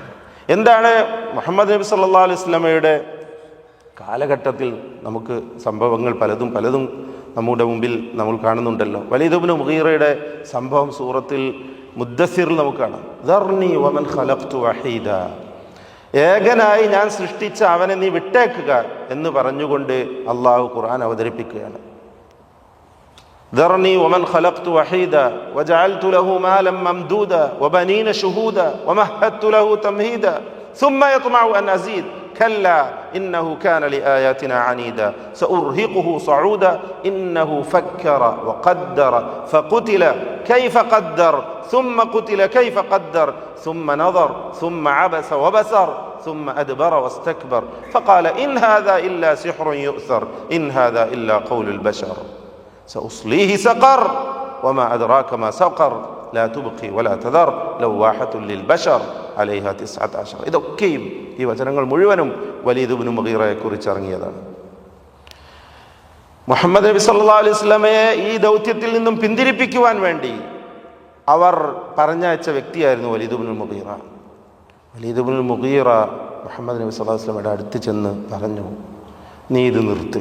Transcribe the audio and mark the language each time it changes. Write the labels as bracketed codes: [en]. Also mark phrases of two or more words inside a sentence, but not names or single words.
[ml] എന്താണ് മുഹമ്മദ് നബി [ar] صلى الله عليه وسلم [ml] കാലഘട്ടത്തിൽ നമുക്ക് സംഭവങ്ങൾ പലതും നമ്മുടെ മുമ്പിൽ നമ്മൾ കാണുന്നുണ്ടല്ലോ. വലീദ് ഇബ്നു മുഗീറയുടെ സംഭവം സൂറത്തിൽ മുദ്ദസ്സിറിൽ നമുക്ക് കാണാം. [ar] ذرني ومن خلقت وحيدا, [ml] ഏകനായി ഞാൻ സൃഷ്ടിച്ച അവനെ നീ വിട്ടേക്കുക എന്ന് പറഞ്ഞുകൊണ്ട് അള്ളാഹു ഖുർആൻ അവതരിപ്പിക്കുകയാണ്. [ar] ذرني ومن خلقت وحيدا وجعلت له مالا ممدودا وبنين شهودا ومهدت له تمهيدا ثم يطمع أن أزيد كلا إنه كان لآياتنا عنيدا سأرهقه صعودا إنه فكر وقدر فقتل كيف قدر ثم قتل كيف قدر ثم نظر ثم عبس وبصر ثم أدبر واستكبر فقال إن هذا إلا سحر يؤثر إن هذا إلا قول البشر سأصليه سقر وما أدراك ما سقر لا تبقي ولا تذر لواحة للبشر عليها 19 [ml] ഇതൊക്കെയും ഈ വചനങ്ങൾ മുഴുവനും വലീദ് ഇബ്നു മുഗീറയെ കുറിച്ച് ഇറങ്ങിയതാണ്. മുഹമ്മദ് നബി [ar] صلى الله عليه وسلم [ml] ഈ ദൗത്യത്തിൽ നിന്നും പിന്തിരിപ്പിക്കുവാൻ വേണ്ടി അവർ പറഞ്ഞയച്ച വ്യക്തിയായിരുന്നു വലീദ് ഇബ്നുൽ മുഗീറ. വലീദ് ഇബ്നുൽ മുഗീറ മുഹമ്മദ് നബി [ar] صلى الله عليه وسلم [ml] അടുത്ത് ചെന്ന് പറഞ്ഞു, നീ ഇത് നിർത്ത്.